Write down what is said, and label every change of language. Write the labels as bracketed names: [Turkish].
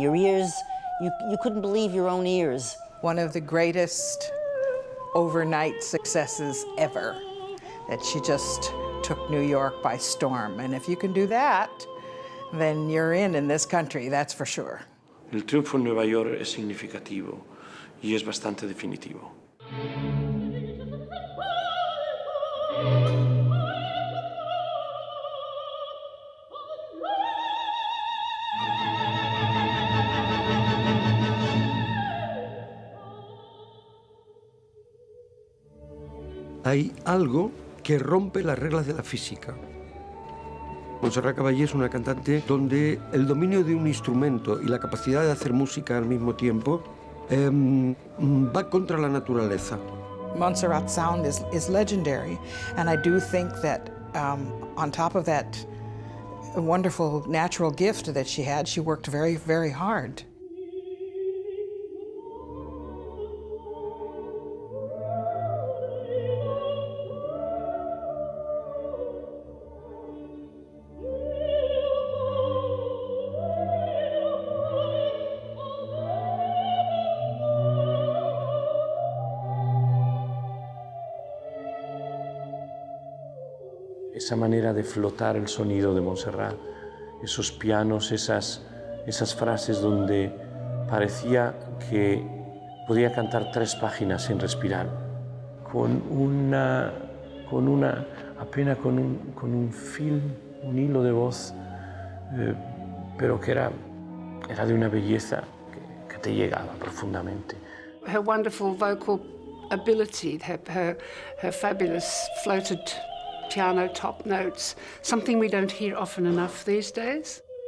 [English] Your ears, you couldn't believe your own ears. One of the greatest overnight successes ever, that she just took New York by storm. And if you can do that, then you're in this country, that's for sure. [Spanish] El triunfo en Nueva York es significativo y es bastante definitivo. Hay algo que rompe las reglas de la física. Montserrat Caballé es una cantante donde el dominio de un instrumento y la capacidad de hacer música al mismo tiempo va contra la naturaleza. [English] Montserrat's sound is legendary, and I do think that on top of that wonderful natural gift that she had, she worked very, very hard. [Spanish] Esa manera de flotar el sonido de Montserrat, esos pianos, esas frases donde parecía que podía cantar 3 páginas sin respirar, con un hilo de voz, pero que era de una belleza que te llegaba profundamente. [English] Her wonderful vocal ability, her fabulous floated piano top notes, something we don't hear often enough these days.